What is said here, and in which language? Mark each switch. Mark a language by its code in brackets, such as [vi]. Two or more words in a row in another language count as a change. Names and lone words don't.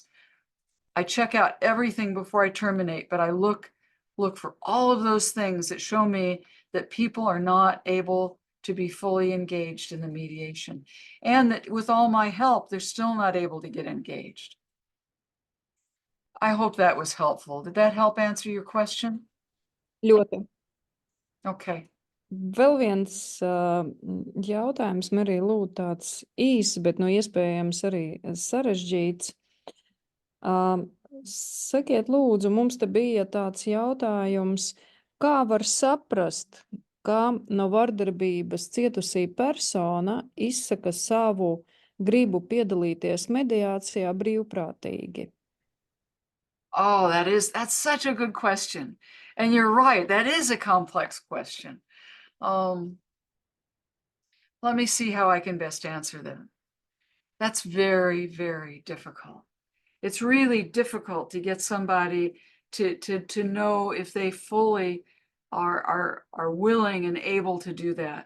[en] I check out everything before I terminate, but I look for all of those things that show me that people are not able to be fully engaged in the mediation, and that with all my help, they're still not able to get engaged. I hope that was helpful. Did that help answer your question? [lv] Ļoti. [en] Okay. [lv] Vēl viens jautājums, Mary, lūdzu, tāds īss, bet iespējams arī sarežģīts. Sakiet, lūdzu, mums te bija tāds jautājums, kā var saprast, kā no vardarbības cietusī persona izsaka savu gribu piedalīties mediācijā brīvprātīgi? [en] Oh, that's such a good question. And you're right, that is a complex question. Let me see how I can best answer that. That's very, very difficult. It's really difficult to get somebody to know if they fully are willing and able to do that.